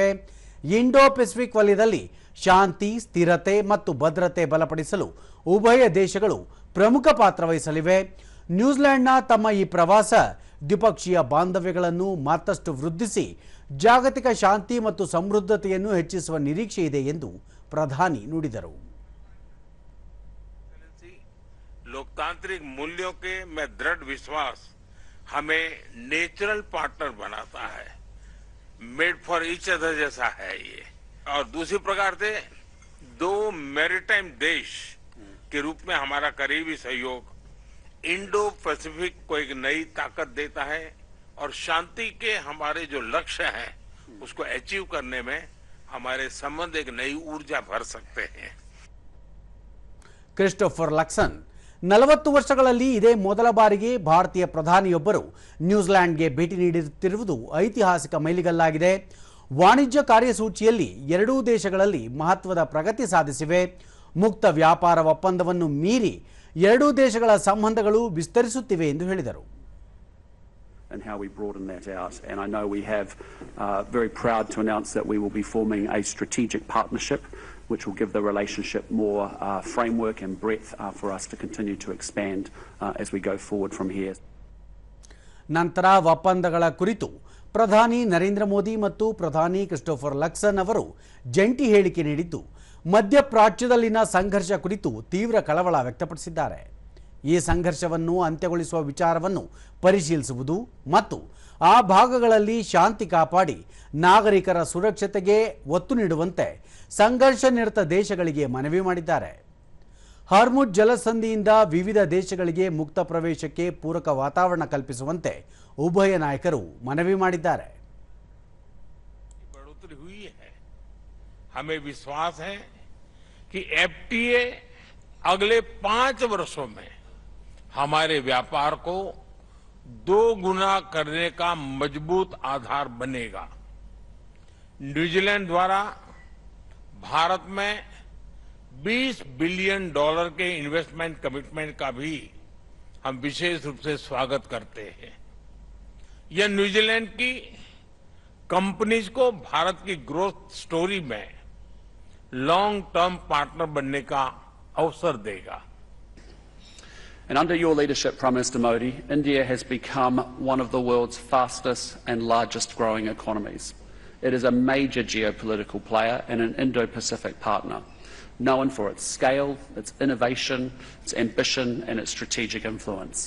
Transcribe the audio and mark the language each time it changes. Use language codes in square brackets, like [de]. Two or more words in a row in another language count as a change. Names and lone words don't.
[kn] ಇಂಡೋ ಪೆಸಿಫಿಕ್ ವಲಯದಲ್ಲಿ ಶಾಂತಿ, ಸ್ಥಿರತೆ ಮತ್ತು ಭದ್ರತೆ ಬಲಪಡಿಸಲು ಉಭಯ ದೇಶಗಳು ಪ್ರಮುಖ ಪಾತ್ರ ವಹಿಸಲಿವೆ. ನ್ಯೂಜಿಲೆಂಡ್ನ ತಮ್ಮ ಈ ಪ್ರವಾಸ ದ್ವಿಪಕ್ಷೀಯ ಬಾಂಧವ್ಯಗಳನ್ನು ಮತ್ತಷ್ಟು ವೃದ್ಧಿಸಿ ಜಾಗತಿಕ ಶಾಂತಿ ಮತ್ತು ಸಮೃದ್ಧತೆಯನ್ನು ಹೆಚ್ಚಿಸುವ ನಿರೀಕ್ಷೆ ಇದೆ ಎಂದು ಪ್ರಧಾನಿ ನುಡಿದರು. [hi] लोकतांत्रिक मूल्यों के में दृढ़ विश्वास हमें [en] natural partner [hi] बनाता है, [en] made for each other [hi] जैसा है ये। और दूसरी प्रकार से 2 मैरीटाइम देश के रूप में हमारा करीबी सहयोग इंडो पैसिफिक को एक नई ताकत देता है और शांति के हमारे जो लक्ष्य हैं उसको अचीव करने में हमारे संबंध एक नई ऊर्जा भर सकते हैं. [kn] ಕ್ರಿಸ್ಟೋಫರ್ ಲಕ್ಸನ್ 40 ವರ್ಷಗಳಲ್ಲಿ ಇದೇ ಮೊದಲ ಬಾರಿಗೆ ಭಾರತೀಯ ಪ್ರಧಾನಿಯೊಬ್ಬರು ನ್ಯೂಜಿಲೆಂಡ್ಗೆ ಭೇಟಿ ನೀಡುತ್ತಿರುವುದು ಐತಿಹಾಸಿಕ ಮೈಲಿಗಲ್ಲಾಗಿದೆ. ವಾಣಿಜ್ಯ ಕಾರ್ಯಸೂಚಿಯಲ್ಲಿ ಎರಡೂ ದೇಶಗಳಲ್ಲಿ ಮಹತ್ವದ ಪ್ರಗತಿ ಸಾಧಿಸಿವೆ. ಮುಕ್ತ ವ್ಯಾಪಾರ ಒಪ್ಪಂದವನ್ನು ಮೀರಿ ಎರಡೂ ದೇಶಗಳ ಸಂಬಂಧಗಳು ವಿಸ್ತರಿಸುತ್ತಿವೆ ಎಂದು ಹೇಳಿದರು. [en] And how we broaden that out. And I know we have very proud to announce that we will be forming a strategic partnership which will give the relationship more framework and breadth for us to continue to expand as we go forward from here. [kn] ನಂತರ ಒಪ್ಪಂದಗಳ ಕುರಿತು ಪ್ರಧಾನಿ ನರೇಂದ್ರ ಮೋದಿ ಮತ್ತು ಪ್ರಧಾನಿ ಕ್ರಿಸ್ಟೋಫರ್ ಲಕ್ಸನ್ ಅವರು ಜಂಟಿ ಹೇಳಿಕೆ ನೀಡಿದ್ದು, ಮಧ್ಯಪ್ರಾಚ್ಯದಲ್ಲಿನ ಸಂಘರ್ಷ ಕುರಿತು ತೀವ್ರ ಕಳವಳ ವ್ಯಕ್ತಪಡಿಸಿದ್ದಾರೆ. ಈ ಸಂಘರ್ಷವನ್ನು ಅಂತ್ಯಗೊಳಿಸುವ ವಿಚಾರವನ್ನು ಪರಿಶೀಲಿಸುವುದು ಮತ್ತು ಆ ಭಾಗಗಳಲ್ಲಿ ಶಾಂತಿ ಕಾಪಾಡಿ ನಾಗರಿಕರ ಸುರಕ್ಷತೆಗೆ ಒತ್ತು ನೀಡುವಂತೆ ಸಂಘರ್ಷ ನಿರತ ದೇಶಗಳಿಗೆ ಮನವಿ ಮಾಡಿದ್ದಾರೆ. ಹಾರ್ಮುಜ್ ಜಲಸಂಧಿಯಿಂದ ವಿವಿಧ ದೇಶಗಳಿಗೆ ಮುಕ್ತ ಪ್ರವೇಶಕ್ಕೆ ಪೂರಕ ವಾತಾವರಣ ಕಲ್ಪಿಸುವಂತೆ ಉಭಯ ನಾಯಕರು ಮನವಿ ಮಾಡಿದ್ದಾರೆ. [hi] बढ़ोतरी हुई है, हमें विश्वास है कि एफटीए अगले 5 वर्षों में हमारे व्यापार को 2 गुना करने का मजबूत आधार बनेगा. न्यूजीलैंड द्वारा भारत में $20 बिलियन के [en] investment commitment [hi] का भी हम विशेष रूप से स्वागत करते हैं. यह न्यूजीलैंड की कंपनीज को भारत की [en] growth story [hi] में [en] long term partner [hi] बनने का अवसर देगा. [en] And under your leadership, Prime Minister Modi, India has become one of the world's fastest and largest growing economies. It is a major geopolitical player and an Indo-Pacific partner. known for its scale, its innovation, its ambition and its strategic influence.